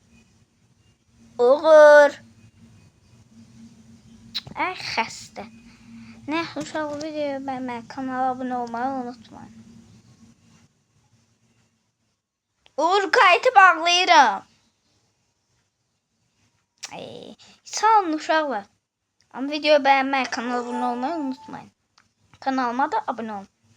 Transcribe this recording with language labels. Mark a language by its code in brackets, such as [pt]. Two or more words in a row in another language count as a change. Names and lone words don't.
[az] Uğur. Ay xəstə. Nə uşaq video bəyənməyi, kanala abunə olmayı unutmayın. Uğur kayıtı bağlayıram. Sağ olun uşaqlar. [tr] Ama videoyu beğenmeyi, kanala abone olmayı unutmayın. Kanalıma da abone olun.